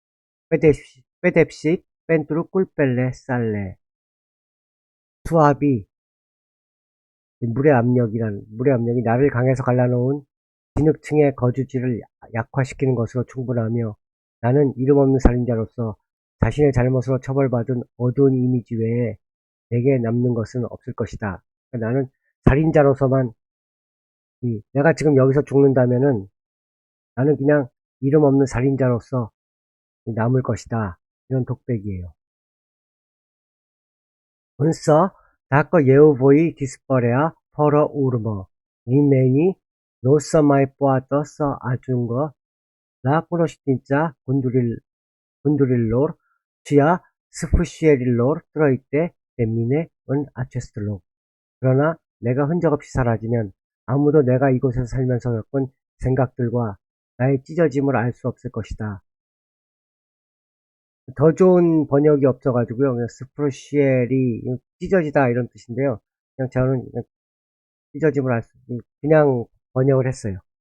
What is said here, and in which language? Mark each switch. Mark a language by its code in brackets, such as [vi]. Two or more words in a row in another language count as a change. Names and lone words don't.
[ro] pedepsit pentru culpele sale [ko] 수압이 물의 압력이 나를 강에서 갈라놓은 진흙층의 거주지를 약화시키는 것으로 충분하며 나는 이름 없는 살인자로서 자신의 잘못으로 처벌받은 어두운 이미지 외에 내게 남는 것은 없을 것이다. 그러니까 나는 살인자로서만 내가 지금 여기서 죽는다면은 나는 그냥 이름 없는 살인자로서 남을 것이다. 이런 독백이에요. [ro] Însă, dacă eu voi dispărea fără urmă, nimeni nu o să mai poată să ajungă la cunoștința gândurilor și a sfârșirilor trăite de mine în acest loc. [ko] 그러나 내가 흔적 없이 사라지면 아무도 내가 이곳에서 살면서 겪은 생각들과 나의 찢어짐을 알 수 없을 것이다. 더 좋은 번역이 없어가지고요. 그냥 스프로시엘이 찢어지다 이런 뜻인데요. 그냥 저는 그냥 찢어짐을 그냥 번역을 했어요.